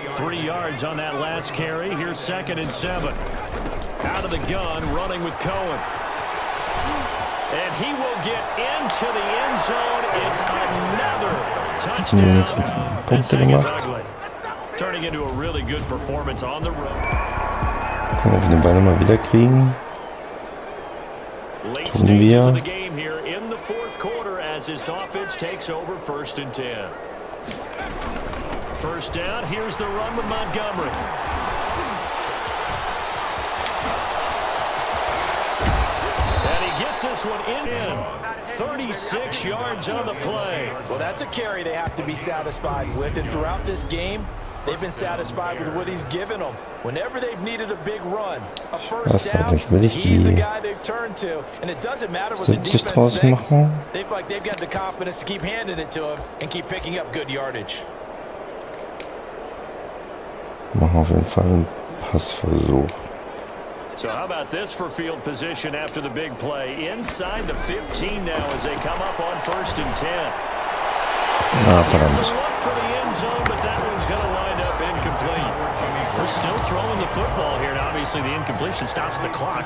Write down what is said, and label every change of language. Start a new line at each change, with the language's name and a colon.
English: 3 yards on that last carry. Here's 2nd and 7. Out of the gun, running with Cohen. And he will get into the end zone. It's another touchdown.
German: Punkte gemacht.
English: Turning into a really good performance on the road.
German: Können wir den Ball mal wieder kriegen?
English: Late stages of the game here in the 4th quarter as this offense takes over 1st and 10. First down, here's the run with Montgomery. Gets this one in. 36 yards on the play. Well, that's a carry they have to be satisfied with. And throughout this game, they've been satisfied with what he's given them. Whenever they've needed a big run, a first down, he's the guy they've turned to. And it doesn't matter what the defense thinks. They've got the confidence to keep handing it to him and keep picking up good yardage.
German: Machen auf jeden Fall einen Passversuch.
English: So how about this for field position after the big play? Inside the 15 now as they come up on 1st and 10. Here's a look for the end zone, but that one's going to wind up incomplete. We're still throwing the football here, and obviously the incompletion stops the clock.